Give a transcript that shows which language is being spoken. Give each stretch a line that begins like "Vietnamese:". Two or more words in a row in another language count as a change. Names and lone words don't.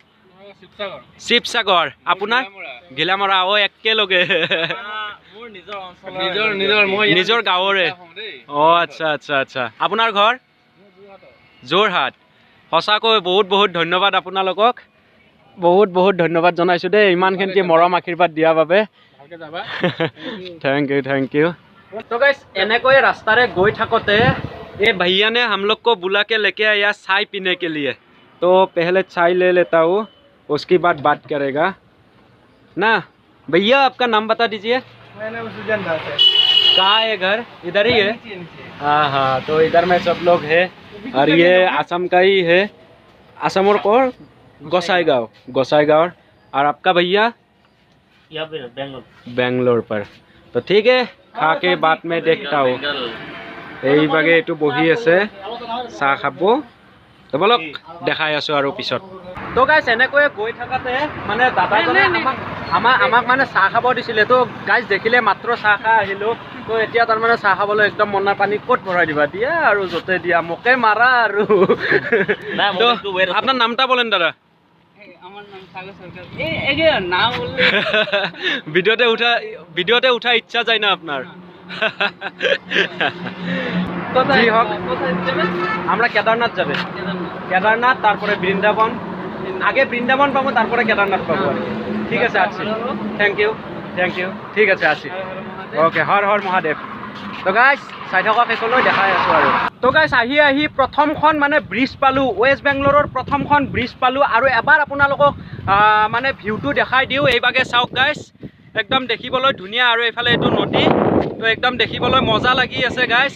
Assamese: শিৱসাগৰ আপোনাৰ ঘিলামৰা একেলগে নিজৰ গাঁৱৰে অঁ আচ্ছা আচ্ছা আচ্ছা আপোনাৰ ঘৰ যোৰহাট সঁচাকৈ বহুত ধন্যবাদ আপোনালোকক বহুত ধন্যবাদ জনাইছোঁ দেই ইমানখিনি মৰম আশীৰ্বাদ দিয়াৰ বাবে
English: thank you
Hindi: तो गाइस
Assamese: এনেকৈ ৰাস্তাৰে গৈ থাকোঁতে
Hindi: ये भैया ने हम लोग को बुला के लेके आया चाय पीने के लिए तो पहले चाय ले लेता हूँ उसके बाद बात करेगा ना भैया आपका नाम बता दीजिए। मेरा नाम सुजन दास है। कहाँ है घर? इधर ही है। हाँ हाँ, तो इधर में सब लोग है और ये असम का ही है। असम और कौन? गोसाईगांव। और आपका भैया? यहाँ पे बेंगलोर। बेंगलोर पर। तो ठीक है, खा के बाद में देखता हूँ।
Assamese: এইভাগে এইটো বহি আছে চাহ খাব। তো বলক দেখাই আছো আৰু পিছত। তো গাইছ এনেকৈ গৈ থাকাতে মানে দাদাজনে আমাক মানে চাহ খাব দিছিলে। তো গাইছ দেখিলে মাত্ৰ চাহ খাই আহিলোঁ। তো এতিয়া তাৰমানে চাহ খাবলৈ একদম মনৰ পানী ক'ত ভৰাই দিবা, দিয়া আৰু য'তে দিয়া মোকে মাৰা আৰু।
Bangla: তো আপনার নামটা বলেন দাদা। আমার নাম সাগর সরকার। এই নাম বললে ভিডিওতে উঠা ইচ্ছা যায় না আপনার? কোথায় জি হোক, কোথায় যাবেন? আমরা কেদারনাথ যাবে। কেদারনাথ, তারপরে বৃন্দাবন। আগে বৃন্দাবন পাবো, তারপরে কেদারনাথ পাবো আর কি। ঠিক আছে, আসছি।
English: thank you.
Bangla: ঠিক আছে, আসি। ওকে,
Assamese: হৰ হৰ মহাদেৱ। তো গাইছ চাই থকা শেষলৈ দেখাই আছোঁ আৰু। তো গাইছ আহি প্ৰথমখন মানে ব্ৰিজ পালোঁ, ৱেষ্ট বেংগলোৰৰ প্ৰথমখন ব্ৰিজ পালোঁ। আৰু এবাৰ আপোনালোকক মানে ভিউটো দেখাই দিওঁ। এইভাগে চাওক গাইছ, একদম দেখিবলৈ ধুনীয়া। আৰু এইফালে এইটো নদী, তো একদম দেখিবলৈ মজা লাগি আছে গাইছ।